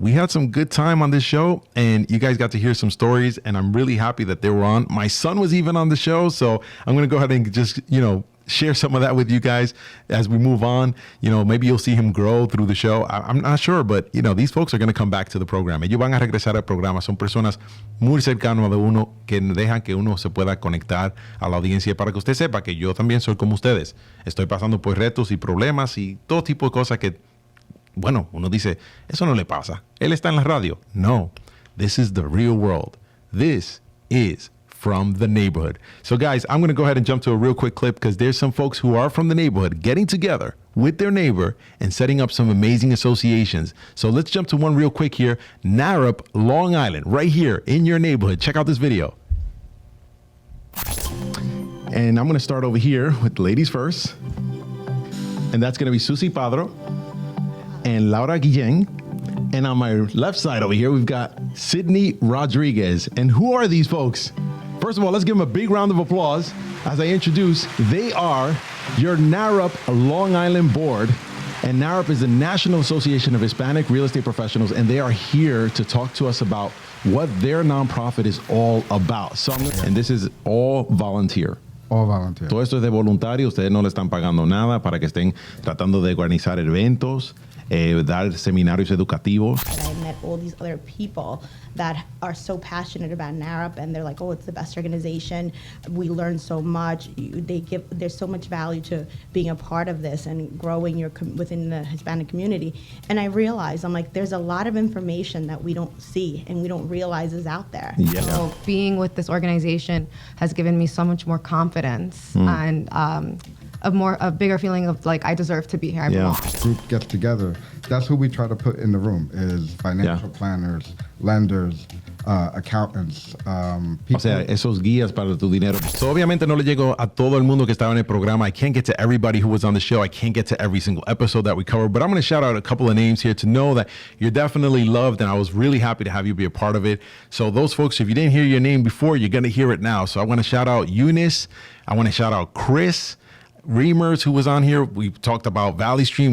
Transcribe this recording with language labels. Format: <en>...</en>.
<en>We had some good time on this show, and you guys got to hear some stories, and I'm really happy that they were on. My son was even on the show, so I'm going to go ahead and just, you know, share some of that with you guys as we move on. You know, maybe you'll see him grow through the show. I'm not sure, but, you know, these folks are going to come back to the program.</en> <es>Ellos van a regresar al programa. Son personas muy cercanas de uno que dejan que uno se pueda conectar a la audiencia, para que usted sepa que yo también soy como ustedes. Estoy pasando por retos y problemas y todo tipo de cosas que, bueno, uno dice, eso no le pasa. Él está en la radio.</es> <en>No, this is the real world. This is from the neighborhood. So guys, I'm going to go ahead and jump to a real quick clip because there's some folks who are from the neighborhood getting together with their neighbor and setting up some amazing associations. So let's jump to one real quick here. Narup, Long Island, right here in your neighborhood. Check out this video. And I'm going to start over here with ladies first. And that's going to be Susie Padro and Laura Guillén. And on my left side over here, we've got Sydney Rodriguez. And who are these folks? First of all, let's give them a big round of applause as I introduce. They are your NARUP Long Island Board. And NARUP is the National Association of Hispanic Real Estate Professionals. And they are here to talk to us about what their nonprofit is all about. So and this is all volunteer. All volunteer.</en> <es>Todo esto es de voluntario. Ustedes no le están pagando nada para que estén tratando de organizar eventos. Dar seminarios educativos.</es> <en>I met all these other people that are so passionate about NARUP, and they're like, oh, it's the best organization. We learn so much. There's so much value to being a part of this and growing within the Hispanic community. And I realized, I'm like, there's a lot of information that we don't see and we don't realize is out there. Yeah. So being with this organization has given me so much more confidence and a bigger feeling of like I deserve to be here. I belong. Group gets together. That's who we try to put in the room is financial planners, lenders, accountants, people.</en> <es>O sea, esos guías para tu dinero. So obviamente no le llego a todo el mundo que estaba en el programa.</es> <en>I can't get to everybody who was on the show. I can't get to every single episode that we covered, but I'm going to shout out a couple of names here to know that you're definitely loved, and I was really happy to have you be a part of it. So those folks, if you didn't hear your name before, you're going to hear it now. So I want to shout out Eunice. I want to shout out Chris Reimers, who was on here. We talked about Valley Stream.</en>